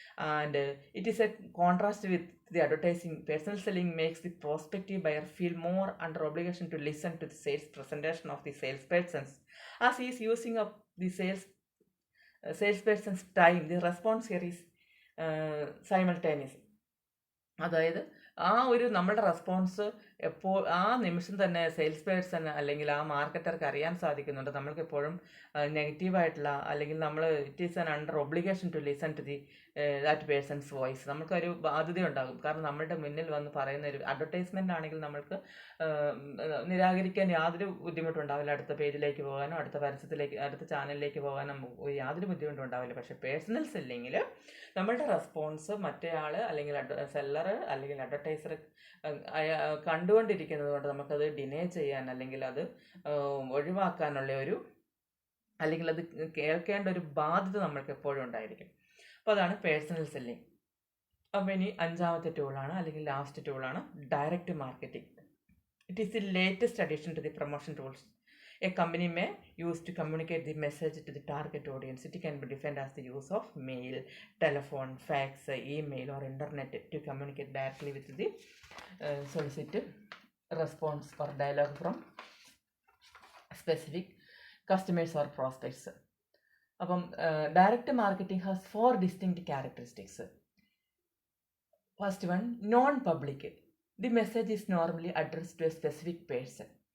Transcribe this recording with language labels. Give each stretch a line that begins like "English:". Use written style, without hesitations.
English: And it is a contrast with the advertising. Personal selling makes the prospective buyer feel more under obligation to listen to the sales presentation of the salespersons, as he is using up the salesperson's time. The response here is simultaneous.
Malayalam: അതായത് ആ ഒരു നമ്മുടെ response ആ നിമിഷം തന്നെ sales person അല്ലെങ്കിൽ ആ മാർക്കറ്റർക്ക് അറിയാൻ സാധിക്കുന്നുണ്ട്. നമ്മൾക്ക് എപ്പോഴും നെഗറ്റീവായിട്ടുള്ള അല്ലെങ്കിൽ നമ്മൾ
English: It is an under obligation to listen to that person's voice.
Malayalam: നമുക്കൊരു ബാധ്യത ഉണ്ടാകും. കാരണം നമ്മളുടെ മുന്നിൽ വന്ന് പറയുന്ന ഒരു അഡ്വർടൈസ്മെൻ്റ് ആണെങ്കിൽ നമ്മൾക്ക് നിരാകരിക്കാൻ യാതൊരു ബുദ്ധിമുട്ടുണ്ടാവില്ല. അടുത്ത പേജിലേക്ക് പോകാനോ അടുത്ത പരസ്യത്തിലേക്ക് അടുത്ത ചാനലിലേക്ക് പോകാനോ യാതൊരു ബുദ്ധിമുട്ടും ഉണ്ടാവില്ല. പക്ഷേ പേഴ്സണൽ സെല്ലിങ്ങിൽ നമ്മളുടെ റെസ്പോൺസ് മറ്റേയാൾ അല്ലെങ്കിൽ സെല്ലർ അല്ലെങ്കിൽ അഡ്വർടൈസർ കണ്ടുകൊണ്ടിരിക്കുന്നത് കൊണ്ട് നമുക്കത് ഡിനേ ചെയ്യാൻ അല്ലെങ്കിൽ അത് ഒഴിവാക്കാനുള്ള ഒരു അല്ലെങ്കിൽ അത് കേൾക്കേണ്ട ഒരു ബാധ്യത നമ്മൾക്ക് എപ്പോഴും ഉണ്ടായിരിക്കും. അപ്പോൾ അതാണ് പേഴ്സണൽ സെല്ലിംഗ്. അപ്പോൾ ഇനി 5ാമത്തെ ടൂളാണ് അല്ലെങ്കിൽ ലാസ്റ്റ് ടൂളാണ് direct marketing.
English: It is the latest addition to the promotion tools a company may use to communicate the message to the target audience. It can be defined as the use of mail, telephone, fax, email or internet to communicate directly with the solicit response or dialogue from specific customers or prospects. അപ്പം direct marketing has 4 distinct characteristics. First one, non-public. The message is normally addressed to a specific person.